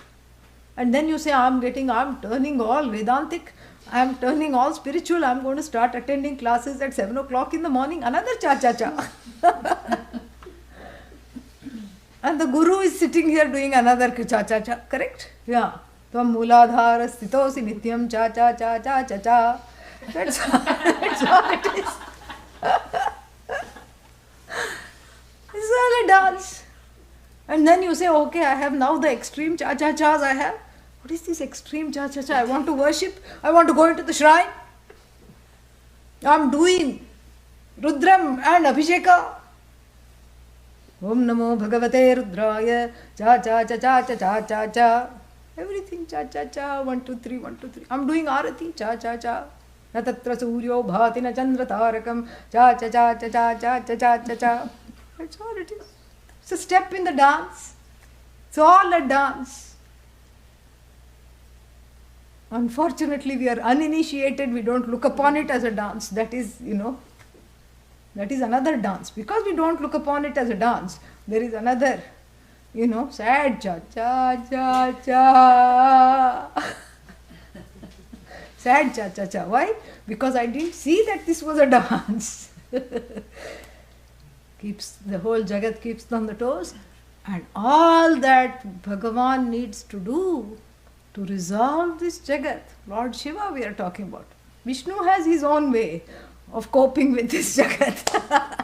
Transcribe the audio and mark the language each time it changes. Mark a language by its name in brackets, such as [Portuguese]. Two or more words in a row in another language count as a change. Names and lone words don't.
[English] And then you say, I'm turning all Vedantic, I'm turning all spiritual, I'm going to start attending classes at 7 o'clock in the morning. Another cha-cha-cha. And the Guru is sitting here doing another cha-cha-cha, correct? Yeah. [Sanskrit] त्वं मूलाधार स्थितोऽसि नित्यम् cha-cha-cha-cha-cha-cha. [English] That's all it is. It's all a dance. And then you say, okay, I have now the extreme cha-cha-chas I have. What is this extreme cha-cha-cha? I want to worship. I want to go into the shrine. I'm doing Rudram and Abhisheka. [Sanskrit] ॐ नमो भगवते रुद्राय, cha cha cha cha cha cha cha cha. [English] Everything cha cha cha, 1 2 3 1 2 3. I'm doing Arati, cha cha cha. [Sanskrit] न तत्र सूर्यो भाति न चन्द्र तारकम्, cha cha cha cha cha cha cha cha cha cha. [English] That's all it is. It's a step in the dance. It's all a dance. Unfortunately, we are uninitiated. We don't look upon it as a dance. That is, That is another dance. Because we don't look upon it as a dance, there is another, sad cha cha cha cha. Sad cha cha cha. Why? Because I didn't see that this was a dance. The whole Jagat keeps on the toes, and all that Bhagavan needs to do to resolve this Jagat, Lord Shiva we are talking about. Vishnu has his own way of coping with this Jagat.